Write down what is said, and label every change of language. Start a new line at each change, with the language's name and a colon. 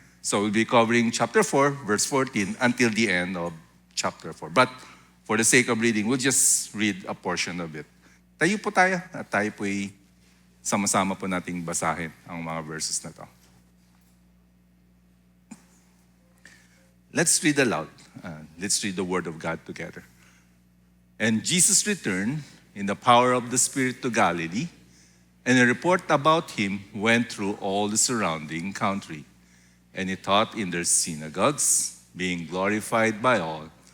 English: So we'll be covering chapter 4, verse 14, until the end of chapter 4. But for the sake of reading, we'll just read a portion of it.
Filipino: Tayo po tayo at tayo po'y sama-sama po nating basahin ang mga verses na to.
English: Let's read aloud. Let's read the Word of God together. And Jesus returned in the power of the Spirit to Galilee, and a report about him went through all the surrounding country. And he taught in their synagogues, being glorified by all.